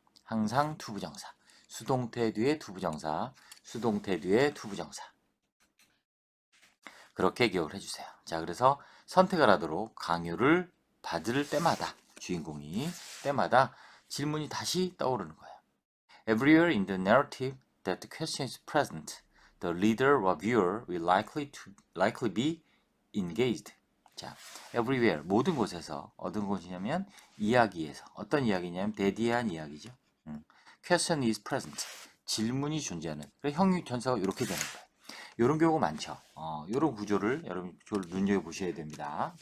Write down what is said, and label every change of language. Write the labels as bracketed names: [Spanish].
[Korean] 항상 투부정사. 수동태 뒤에 투부정사. 수동태 뒤에 투부정사. 그렇게 기억을 해주세요. 자, 그래서 선택을 하도록 강요를 받을 때마다 주인공이 때마다 질문이 다시 떠오르는 거예요. [English] Everywhere in the narrative that the question is present, the reader or viewer will likely be engaged. [Korean] 자, everywhere 모든 곳에서 어떤 곳이냐면 이야기에서 어떤 이야기냐면 대디한 이야기죠. [English] Question is present. [Korean] 질문이 존재하는. 형용 전사가 이렇게 되는 거예요. 이런 경우가 많죠. 이런 구조를 여러분 눈여겨 보셔야 됩니다.